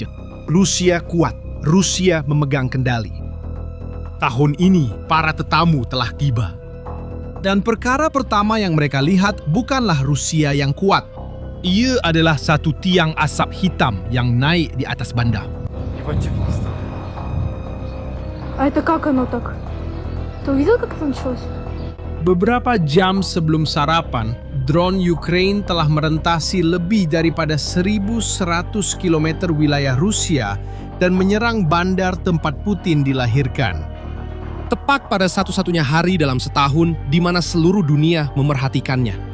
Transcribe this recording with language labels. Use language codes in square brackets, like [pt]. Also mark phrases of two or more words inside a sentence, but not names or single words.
[ms] Rusia kuat, Rusia memegang kendali. Tahun ini, para tetamu telah tiba. Dan perkara pertama yang mereka lihat bukanlah Rusia yang kuat. Ia adalah satu tiang asap hitam yang naik di atas bandar. [ru] А это как оно так? Ты увидел, как это началось? [ms] Beberapa jam sebelum sarapan, drone Ukraine telah merentasi lebih daripada 1.100 km wilayah Rusia dan menyerang bandar tempat Putin dilahirkan. Tepat pada satu-satunya hari dalam setahun di mana seluruh dunia memerhatikannya.